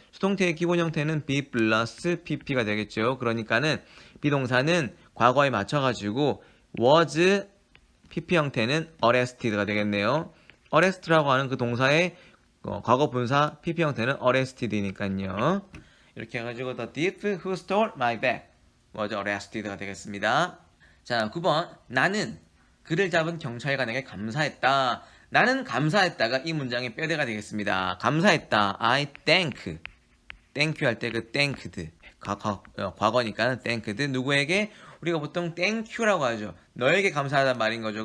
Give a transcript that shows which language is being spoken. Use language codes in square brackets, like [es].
[ko] 수동태의 기본 형태는 be 플러스 pp가 되겠죠. 그러니까는 비동사는 과거에 맞춰가지고 was pp 형태는 arrested가 되겠네요. arrest라고 하는 그 동사의 과거 분사 pp 형태는 arrested니까요. 이렇게 해가지고 [en] the thief who stole my bag was arrested가 되겠습니다. [ko] 자, 9번 나는 그를 잡은 경찰관에게 감사했다. 나는 감사했다가 이 문장의 뼈대가 되겠습니다. 감사했다. [en] I thank. thank you [ko] 할 때 그 thanked. 과거니까 thanked. 누구에게? 우리가 보통 thank you라고 하죠. 너에게 감사하단 말인 거죠.